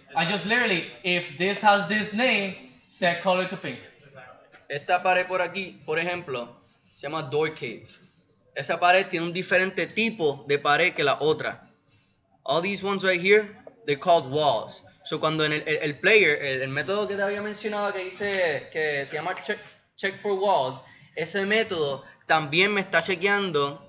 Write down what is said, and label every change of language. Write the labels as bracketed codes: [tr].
[en] I just literally, if this has this name, set color to pink. [es] Esta pared por aquí, por ejemplo, se llama door cave. Esa pared tiene un diferente tipo de pared que la otra. [en] All these ones right here, they're called walls. [es] So cuando en el player, el método que te había mencionado que dice que se llama check for walls, ese método también me está chequeando.